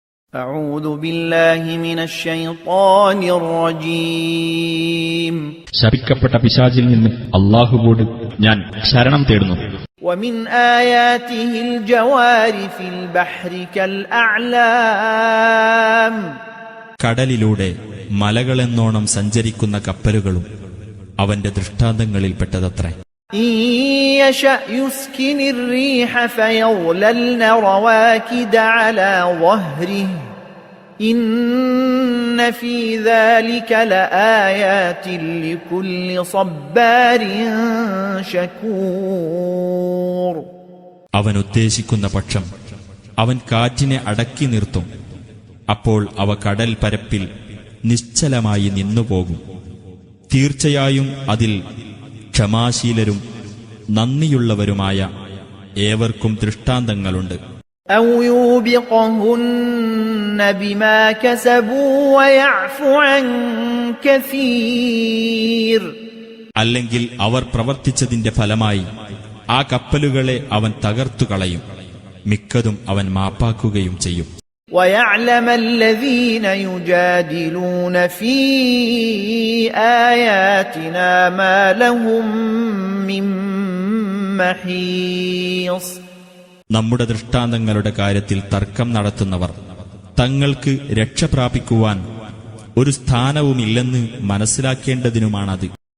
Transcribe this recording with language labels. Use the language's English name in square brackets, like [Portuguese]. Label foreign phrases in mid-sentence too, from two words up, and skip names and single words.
[Arabic] أعوذ بالله من الشيطان الرجيم [Malayalam] ശപിക്കപ്പെട്ട പിശാചിൽ നിന്ന് അല്ലാഹുവോട് ഞാൻ ശരണം തേടുന്നു. [Arabic] ومن آياته الجوار في البحر كالأعلام [Malayalam] കടലിലൂടെ മലകളെന്നോണം സഞ്ചരിക്കുന്ന കപ്പലുകളും അവന്റെ ദൃഷ്ടാന്തങ്ങളിൽപ്പെട്ടതത്രേ. [Arabic] إن يشأ يسكن الريح فيظللن رواكد على ظهره إن في ذلك لآيات لكل صبار شكور. [Malayalam] അവൻ ഉദ്ദേശിക്കുന്ന പക്ഷം അവൻ കാറ്റിനെ അടക്കി നിർത്തും. അപ്പോൾ അവ കടൽ പരപ്പിൽ നിശ്ചലമായി നിന്നുപോകും. തീർച്ചയായും അതിൽ ക്ഷമാശീലരും നന്ദിയുള്ളവരുമായ ഏവർക്കും ദൃഷ്ടാന്തങ്ങളുണ്ട്. [Arabic] أو يوبقهن بما كسبوا ويعفو عن كثير. [Malayalam] അല്ലെങ്കിൽ അവർ പ്രവർത്തിച്ചതിന്റെ ഫലമായി ആ കപ്പലുകളെ അവൻ തകർത്തുകളയും. മിക്കതും അവൻ മാപ്പാക്കുകയും ചെയ്യും. [Arabic] ويعلم الذين يجادلون في آياتنا ما لهم من محيص. [Malayalam] നമ്മുടെ ദൃഷ്ടാന്തങ്ങളുടെ കാര്യത്തിൽ തർക്കം നടത്തുന്നവർ തങ്ങൾക്ക് രക്ഷ പ്രാപിക്കുവാൻ ഒരു സ്ഥാനവുമില്ലെന്ന് മനസ്സിലാക്കേണ്ടതിനുമാണത്.